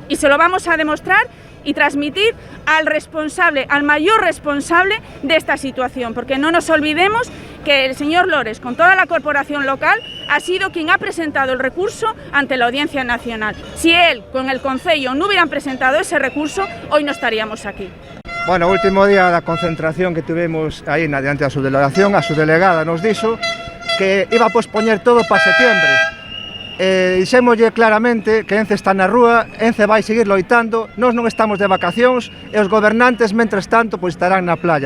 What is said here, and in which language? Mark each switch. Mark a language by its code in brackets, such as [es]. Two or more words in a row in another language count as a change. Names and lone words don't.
[es] Y se lo vamos a demostrar y transmitir al responsable, al mayor responsable de esta situación, porque no nos olvidemos que el señor Lores, con toda la corporación local, ha sido quien ha presentado el recurso ante la Audiencia Nacional. Si él, con el Concello, no hubieran presentado ese recurso, hoy no estaríamos aquí. [gl] Bueno, último día da concentración que tuvimos aí diante da subdelegación, a subdelegada nos dixo que iba a pospoñer todo para setembro. Dixémoslle claramente que ENCE está na rúa, ENCE vai seguir loitando, nós non estamos de vacacións e os gobernantes, mentres tanto, pois estarán na playa.